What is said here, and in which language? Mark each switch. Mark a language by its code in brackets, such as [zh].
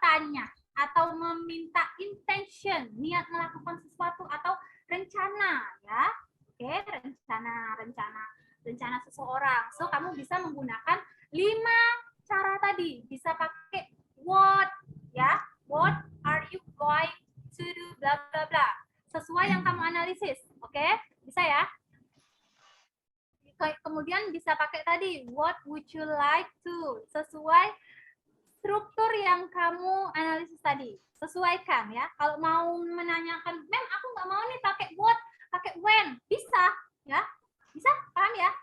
[id] Bertanya atau meminta intention, niat melakukan sesuatu atau rencana ya. Oke, rencana seseorang. So kamu bisa menggunakan 5 cara tadi. Bisa pakai what ya. [en] What are you going to do bla bla bla. [id] Sesuai yang kamu analisis. Oke? Bisa ya? Kemudian bisa pakai tadi [en] what would you like to, [id] sesuai struktur yang kamu analisis tadi. Sesuaikan ya. Kalau mau menanyakan, "Mem, aku nggak mau nih pakai what, pakai when." Bisa ya. Bisa? Paham ya?